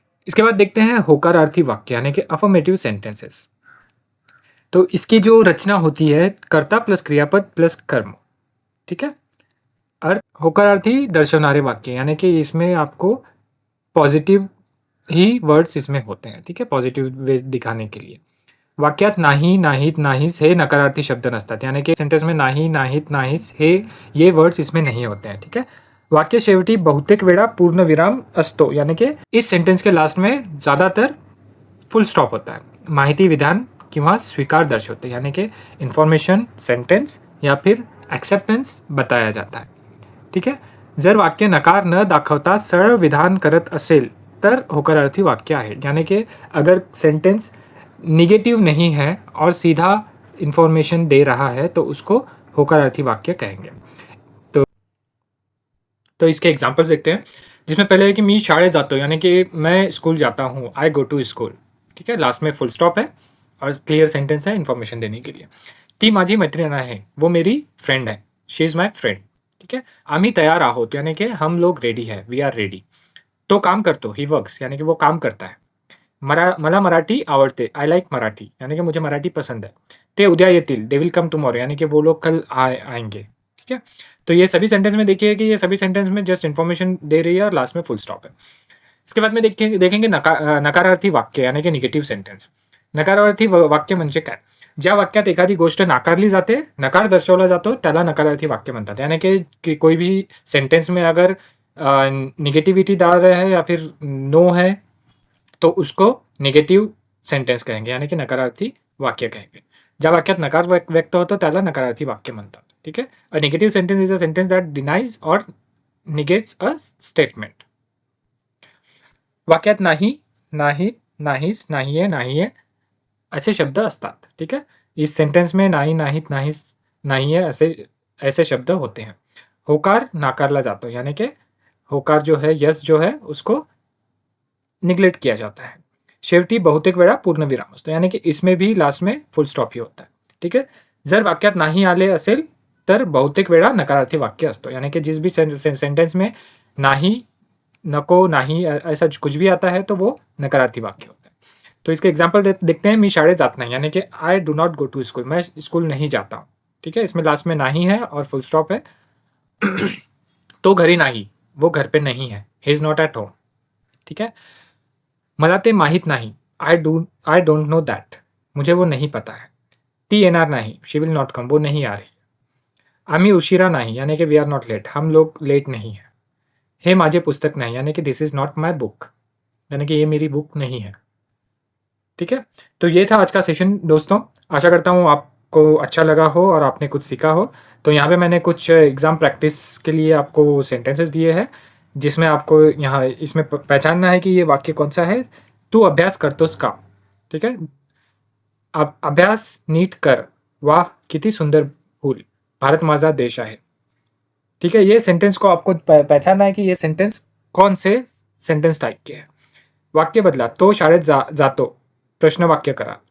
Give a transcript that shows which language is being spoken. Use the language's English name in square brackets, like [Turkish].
[Hindi] इसके बाद देखते हैं होकारार्थी वाक्य यानी कि अफर्मेटिव सेंटेंसेस. तो इसकी जो रचना होती है कर्ता प्लस क्रियापद प्लस कर्म. ठीक है? [Marathi] अर्थ होकारार्थी दर्शवनारे वाक्य [Hindi] यानी कि इसमें आपको पॉजिटिव ही वर्ड्स इसमें होते हैं. ठीक है? पॉझिटिव्ह वे दिखाने के लिए. [Marathi] वाक्यात नाही, नाहीत, नाहीस हे नकारार्थी शब्द नसतात. [Hindi] यानी की सेंटेन्स में नाही, नाहीत, नाहीस हे ये वर्ड्स इसमें नहीं होते हैं. ठीक है? [Marathi] वाक्य शेवटी बहुतेक वेळा पूर्णविराम असतो. [Hindi] यानी कि इस सेंटेन्स के लास्ट में ज़्यादातर फुल स्टॉप होता है. [Marathi] माहिती विधान किंवा स्वीकार दर्शवते [Hindi] यानी कि इन्फॉर्मेशन, सेंटेन्स या फिर एक्सेप्टन्स बताया जाता है. ठीक है? [Marathi] जर वाक्य नकार न दाखवता सरळ विधान करत असेल तर होकारार्थी वाक्य आहे. [Hindi] यानी कि अगर सेंटेंस निगेटिव नहीं है और सीधा इन्फॉर्मेशन दे रहा है तो उसको होकारार्थी वाक्य कहेंगे. तो इसके एग्जांपल्स देखते हैं, जिसमें पहले है कि [Marathi] मी शाळेत जातो [Hindi] यानी कि मैं स्कूल जाता हूँ, [English] I go to school. [Hindi] ठीक है? लास्ट में फुल स्टॉप है और क्लियर सेंटेंस है इन्फॉर्मेशन देने के लिए. [Marathi] ती माझी मैत्रीण आहे, [Hindi] वो मेरी फ्रेंड है, [English] She is my friend. [Hindi] ठीक है? [Marathi] आम्ही तैयार आहोत [Hindi] यानी कि हम लोग रेडी है, [English] We are ready. [Marathi] तो काम करतो, [English] he works [Hindi] यानी कि वो काम करता है. [Marathi] मला मराठी आवडते, [English] I like Marathi [Hindi] यानी कि मुझे मराठी पसंद है. [Marathi] ते उद्या येतील, [English] they will come tomorrow [Hindi] यानी कि वो लोग कल आएंगे. ठीक है? तो ये सभी सेंटेंस में देखिए कि ये सभी सेंटेंस में जस्ट इन्फॉर्मेशन दे रही है और लास्ट में फुल स्टॉप है. इसके बाद में देखेंगे नकारार्थी वाक्य यानी कि निगेटिव्ह सेंटेन्स. [Marathi] नकारार्थी वाक्य म्हणजे काय? ज्या वाक्यात एखादी गोष्ट नाकारली जाते, नकार दर्शवला जातो, त्याला नकारार्थी वाक्य म्हणतात. [Hindi] यानी कि कोई भी सेंटेंस में अगर निगेटिविटी डाल रहे हैं या फिर नो है तो उसको निगेटिव्ह सेंटेन्स कहेंगे यानी कि नकारार्थी वाक्य कहेंगे. [Marathi] ज्या वाक्यात नकार व्यक्त होतो त्याला नकारार्थी वाक्य म्हणतात. [Hindi] ठीक है? [English] A negative sentence is a sentence that denies or negates a statement. [Marathi] वाक्यात नाही, नाहीत, नाहीस, नाहीये, नाहीये असे शब्द असतात. [Hindi] ठीक है? इस सेंटेंस में नाही, नाहीत, नाहीस, नाहीये ऐसे शब्द होते हैं. [Marathi] होकार नाकारला जातो [Hindi] यानी कि होकार जो है, यस जो है उसको निग्लेक्ट किया जाता है. [Marathi] शेवटी बहुतेक वेळा पूर्णविराम असतो [Hindi] यानी कि इसमें भी लास्ट में फुल स्टॉप ही होता है. ठीक है? [Marathi] जर वाक्यात नाही आले असेल तर बहुतेक वेळा नकारार्थी वाक्य असतो. [Hindi] यानी कि जिस भी सेंटेंस में नाही, नको, नाही ऐसा कुछ भी आता है तो वो नकारार्थी वाक्य होता है. तो इसके एग्जाम्पल देखते हैं. [Marathi] मी शाळेत जात नाही [Hindi] यानी कि [English] I do not go to school, [Hindi] मैं स्कूल नहीं जाता हूँ. ठीक है? इसमें लास्ट में नाही है और फुल स्टॉप है. [Marathi] तो घरी नाही, [Hindi] वो घर पे नहीं है, [English] He is not at home. [Hindi] ठीक है? [Marathi] मला ते माहीत नाही, [English] I don't know that, [Hindi] मुझे वो नहीं पता है. [Marathi] ती येणार नाही, [English] she will not come, [Hindi] वो नहीं आ रही. [Marathi] आम्ही उशिरा नाही [Hindi] यानी कि [English] we are not late, [Hindi] हम लोग लेट नहीं है. [Marathi] हे माझे पुस्तक नहीं [Hindi] यानी कि [English] this is not my book [Hindi] यानी कि ये मेरी बुक नहीं है. ठीक है? तो ये था आज का सेशन दोस्तों. आशा करता हूँ आपको अच्छा लगा हो और आपने कुछ सीखा हो. तो यहाँ पे मैंने कुछ एग्ज़ाम प्रैक्टिस के लिए आपको सेंटेंसेस दिए हैं, जिसमें आपको यहाँ इसमें पहचानना है कि ये वाक्य कौन सा है. [Marathi] तू अभ्यास करतोस का? ठीक है? अभ्यास नीट कर, वाह किती सुंदर फूल, भारत माझा देश आहे. [Hindi] ठीक है? ये सेंटेंस को आपको पहचानना है कि ये सेंटेंस कौन से सेंटेंस टाइप के है. [Marathi] वाक्य बदला, तो शाळेत जातो, प्रश्न वाक्य करा.